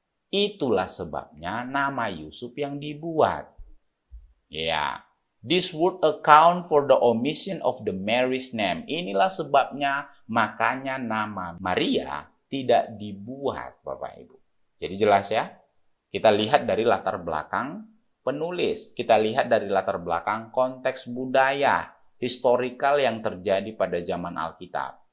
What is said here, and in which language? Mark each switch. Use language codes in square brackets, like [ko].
[id] Itulah sebabnya nama Yusuf yang dibuat. [en] Ya, this would account for the omission of the Mary's name. [id] Inilah sebabnya makanya nama Maria tidak dibuat, Bapak Ibu. Jadi jelas ya, kita lihat dari latar belakang penulis, kita lihat dari latar belakang konteks budaya, historikal yang terjadi pada zaman Alkitab.